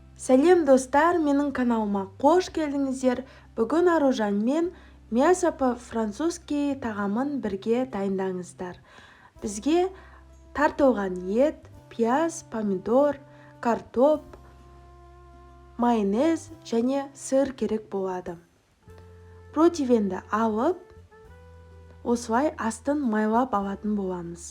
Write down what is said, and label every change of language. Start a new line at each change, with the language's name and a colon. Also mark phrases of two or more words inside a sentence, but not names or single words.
Kazakh: Сәлем достар, менің каналыма қош келдіңіздер. Бүгін Аружан мен
Russian: мясо по-французски
Kazakh: тағамын бірге дайындаңыздар. Бізге тартылған ет, пияз, помидор, картоп, майонез және сыр керек болады. Противенді алып, осылай астын майлап алатын боламыз.